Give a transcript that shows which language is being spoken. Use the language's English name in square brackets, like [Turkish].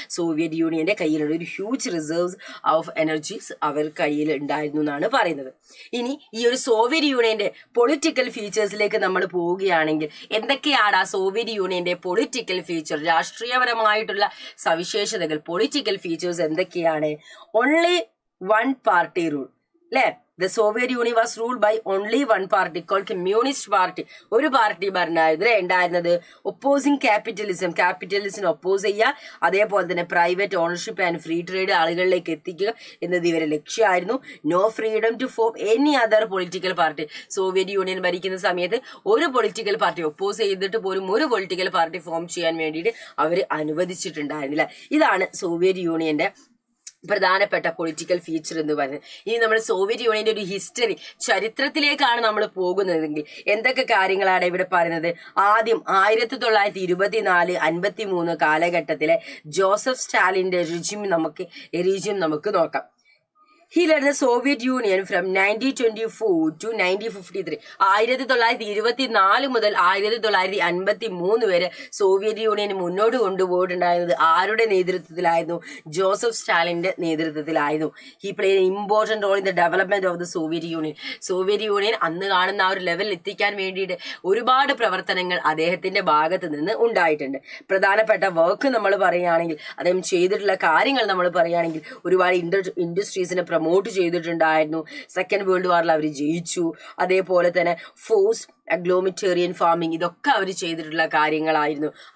[Malayalam] Soviet യൂണിയന്റെ കയ്യിലുള്ള ഒരു ഹ്യൂജ് റിസർവ്സ് ഓഫ് എനർജീസ് അവർ കയ്യിൽ ഉണ്ടായിരുന്നു എന്നാണ് പറയുന്നത്. ഇനി ഈ ഒരു സോവിയറ്റ് യൂണിയന്റെ പൊളിറ്റിക്കൽ ഫീച്ചേഴ്സിലേക്ക് നമ്മൾ പോവുകയാണെങ്കിൽ എന്തൊക്കെയാണ് ആ സോവിയറ്റ് യൂണിയന്റെ പൊളിറ്റിക്കൽ ഫീച്ചർ, രാഷ്ട്രീയപരമായിട്ടുള്ള സവിശേഷതകൾ, പൊളിറ്റിക്കൽ ഫീച്ചേഴ്സ് എന്തൊക്കെയാണ്? [English] Only one party rule അല്ലെ? The Soviet Union was ruled by only one party called Communist Party. [Malayalam] ഒരു പാർട്ടി ഭരണമായിരുന്നു ഉണ്ടായിരുന്നത്. ഒപ്പോസിങ് ക്യാപിറ്റലിസം, ക്യാപിറ്റലിസിനെ ഒപ്പോസ് ചെയ്യുക, അതേപോലെ തന്നെ private ownership and free trade ആളുകളിലേക്ക് എത്തിക്കുക എന്നത് ഇവരെ ലക്ഷ്യമായിരുന്നു. [English] No freedom to form any other political party. [Malayalam] Soviet union ഭരിക്കുന്ന സമയത്ത് ഒരു പൊളിറ്റിക്കൽ പാർട്ടി ഒപ്പോസ് ചെയ്തിട്ട് പോലും ഒരു പൊളിറ്റിക്കൽ പാർട്ടി ഫോം ചെയ്യാൻ വേണ്ടിയിട്ട് അവർ അനുവദിച്ചിട്ടുണ്ടായിരുന്നില്ല. ഇതാണ് സോവിയറ്റ് യൂണിയന്റെ പ്രധാനപ്പെട്ട പൊളിറ്റിക്കൽ ഫീച്ചർ എന്ന് പറയുന്നത്. ഇനി നമ്മൾ സോവിയറ്റ് യൂണിയന്റെ ഒരു ഹിസ്റ്ററി, ചരിത്രത്തിലേക്കാണ് നമ്മൾ പോകുന്നതെങ്കിൽ എന്തൊക്കെ കാര്യങ്ങളാണ് ഇവിടെ പറയുന്നത്? ആദ്യം 1924-53 കാലഘട്ടത്തിലെ ജോസഫ് സ്റ്റാലിന്റെ റിജിം നമുക്ക് നോക്കാം. [English] He led the Soviet Union from 1924 to 1953. [Malayalam] 1924 മുതൽ 1953 വരെ സോവിയറ്റ് യൂണിയൻ മുന്നോട്ട് കൊണ്ടുപോയിട്ടുണ്ടായിരുന്നത് ആരുടെ നേതൃത്വത്തിലായിരുന്നു? ജോസഫ് സ്റ്റാലിന്റെ നേതൃത്വത്തിലായിരുന്നു. [English] He played an important role in the development of the Soviet Union. [Malayalam] Soviet union അന്ന് കാണുന്ന ആ ഒരു ലെവലിൽ എത്തിക്കാൻ വേണ്ടിയിട്ട് ഒരുപാട് പ്രവർത്തനങ്ങൾ അദ്ദേഹത്തിന്റെ ഭാഗത്ത് നിന്ന് ഉണ്ടായിട്ടുണ്ട്. പ്രധാനപ്പെട്ട വർക്ക് നമ്മൾ പറയുകയാണെങ്കിൽ, അദ്ദേഹം ചെയ്തിട്ടുള്ള കാര്യങ്ങൾ നമ്മൾ പറയുകയാണെങ്കിൽ, ഒരുപാട് ഇൻഡസ്ട്രീസിനെ പ്രൊമോട്ട് ചെയ്തിട്ടുണ്ടായിരുന്നു. സെക്കൻഡ് വേൾഡ് വാറിൽ അവർ ജയിച്ചു. അതേപോലെ തന്നെ ഫോഴ്സ് അഗ്ലോമിറ്റേറിയൻ ഫാമിംഗ്, ഇതൊക്കെ അവർ ചെയ്തിട്ടുള്ള കാര്യങ്ങളായിരുന്നു.